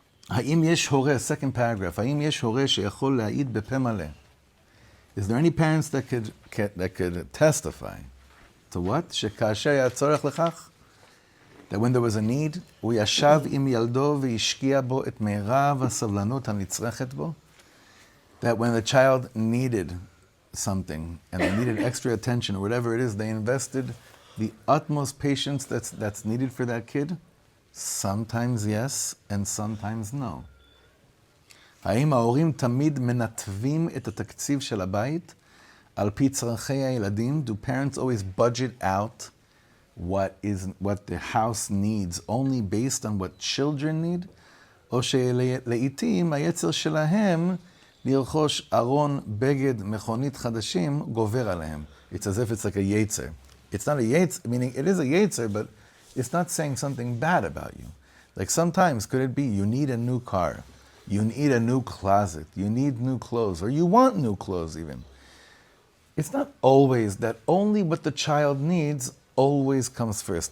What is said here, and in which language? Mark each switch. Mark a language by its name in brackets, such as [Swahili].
[Hebrew] האם יש הורה, [English] second paragraph, [Hebrew] האם יש הורה שיכול להעיד בפה מלא? [English] Is there any parents that could testify to what? [Hebrew] שכאשר היה צורך לכך, [English] that when there was a need, [Hebrew] הוא ישב עם ילדו והשקיע בו את מירב הסבלנות הנצרכת בו? [English] That when the child needed something and they needed extra attention or whatever it is, they invested the utmost patience that's needed for that kid? Sometimes yes, and sometimes no. [Hebrew] האם ההורים תמיד מנתבים את התקציב של הבית על פי צרכי הילדים? [English] Do parents always budget out what the house needs only based on what children need? [Hebrew] או שלעיתים היצר שלהם לרכוש ארון, בגד, מכונית חדשים גובר עליהם. [English] It's as if it's like a yetzer. It's not a yetzer, meaning it is a yetzer, but it's not saying something bad about you. Like sometimes could it be you need a new car, you need a new closet, you need new clothes, or you want new clothes even. It's not always that only what the child needs always comes first.